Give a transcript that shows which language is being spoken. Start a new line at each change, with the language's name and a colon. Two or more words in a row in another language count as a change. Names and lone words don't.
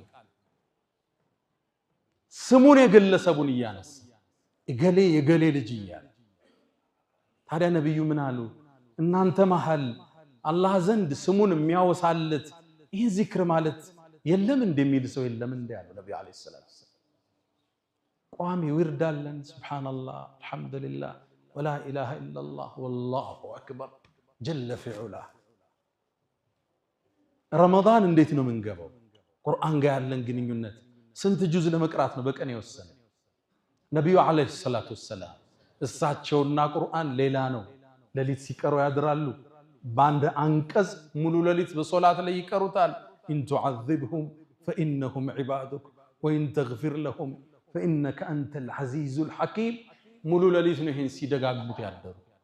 Amharic: ስሙን የግለሰቡን ያነሳ እገሌ የገሌ ልጅ ይያል ታዲያ ነብዩ ምን አሉ እናንተ መሐል አላህ ዘንድ ስሙን የሚያወሳለት ይሄ ዚክር ማለት የለም እንደሚል ሰው የለም እንደ ያለው ነብዩ
Arabic: عليه الصلاة
Amharic: ቋሚ ወርዳለን
Arabic: سبحان الله الحمد لله ولا اله الا الله والله اكبر جل في علاه
Amharic: ረመዳን እንዴት ነው መንገባው ቁርአን ጋር ያለን ግንኙነት ስንት ጁዝ ለመቅራት ነው በቀን የወሰነ ነብዩ
Arabic: عليه الصلاة والسلام
Amharic: እሳቸውና ቁርአን ሌላ ነው ለሊት ሲቀሩ ያድራሉ ባንድ አንቀጽ ሙሉ ለሊት በሶላት ላይ ይቀሩታል
Arabic: ان تعذبهم فانهم عبادك وان تغفر لهم فانك انت العزيز الحكيم
Amharic: ሙሉ ለሊት ነው ይሄን ሲደጋግሙት ያደሩ